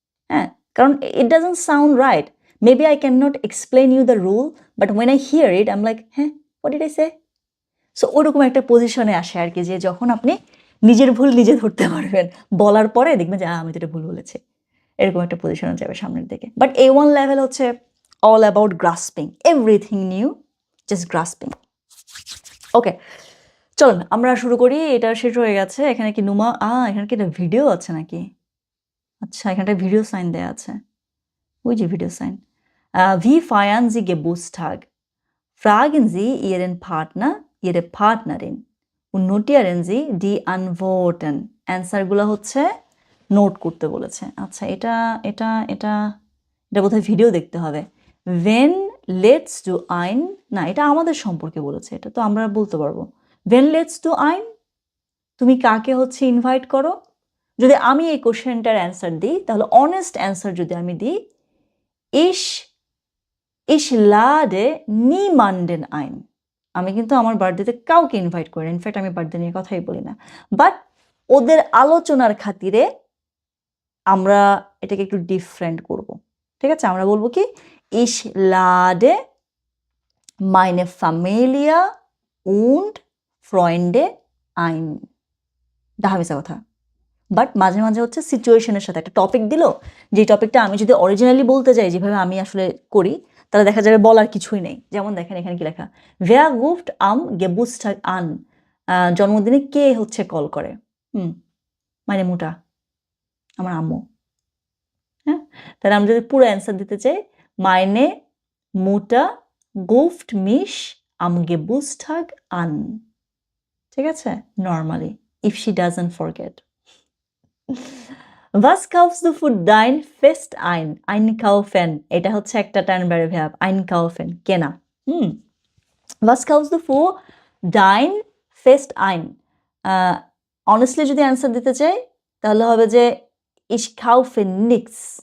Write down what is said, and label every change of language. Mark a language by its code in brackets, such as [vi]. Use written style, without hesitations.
[bn] হ্যাঁ কারণ [en] it doesn't sound right. Maybe I cannot explain you the rule, but when I hear it, I'm like, হ্যাঁ what did I say? [bn] So ওরকম একটা পজিশনে আসে আর কি, যে যখন আপনি নিজের ভুল নিজে ধরতে পারবেন, বলার পরে দেখবেন যে আমি তো এটা ভুল বলেছি, এরকম একটা পজিশনে যাবে সামনের দিকে। বাট A1 লেভেল হচ্ছে [en] all about grasping everything new, just grasping. [bn] ওকে চলুন আমরা শুরু করি। এটা শেষ হয়ে গেছে। এখানে কি নুমা এখানে কি একটা ভিডিও আছে নাকি? আচ্ছা এখানে একটা ভিডিও সাইন দেয়া আছে, ওই যে video sign. [de] Wie feiern Sie Geburtstag? Fragen Sie Ihren Partner, Ihre Partnerin und notieren Sie die Antworten. [bn] অ্যান্সারগুলো হচ্ছে নোট করতে বলেছে। আচ্ছা এটা এটা এটা এটা বোধহয় ভিডিও দেখতে হবে। [de] When let's do ein, [bn] না এটা আমাদের সম্পর্কে বলেছে, এটা তো আমরা বলতে পারবো। [de] When let's do ein, [bn] তুমি কাকে হচ্ছে ইনভাইট করো? যদি আমি এই কোশ্চেনটার অ্যান্সার দিই তাহলে অনেস্ট অ্যান্সার যদি আমি দিই, [de] Ich lade niemanden ein. [bn] আমি কিন্তু আমার বার্থডেতে কাউকে ইনভাইট করি না, ইনফ্যাক্ট আমি বার্থডে নিয়ে কথাই বলি না। বাট ওদের আলোচনার খাতিরে আমরা এটাকে একটু ডিফারেন্ট করব, ঠিক আছে? আমরা বলবো কি [de] Ich lade meine Familie und Freunde ein. [bn] ডাহামিসা কথা। বাট মাঝে মাঝে হচ্ছে সিচুয়েশনের সাথে একটা টপিক দিল, যে টপিকটা আমি যদি অরিজিনালি বলতে যাই যেভাবে আমি আসলে করি, তাহলে দেখা যাবে বলার কিছুই নেই। যেমন দেখেন এখানে কি লেখা, [de] Wer ruft am Geburtstag an? [bn] জন্মদিনে কে হচ্ছে কল করে? মানে মুটা আমার আম্মু। হ্যাঁ তাহলে আমরা যদি পুরো অ্যান্সার দিতে চাই, [de] Meine Mutter ruft mich am Geburtstag an. [bn] ঠিক আছে? Normally, [en] if she doesn't forget. [de] Was kaufst du für dein Fest ein? [bn] Einkaufen. এটা হচ্ছে একটা টার্নবারে ভার্ব। einkaufen কেনা। [de] Was kaufst du für dein Fest ein? [bn] Honestly যদি answer দিতে চাই তাহলে হবে যে [de] ich kaufe nichts.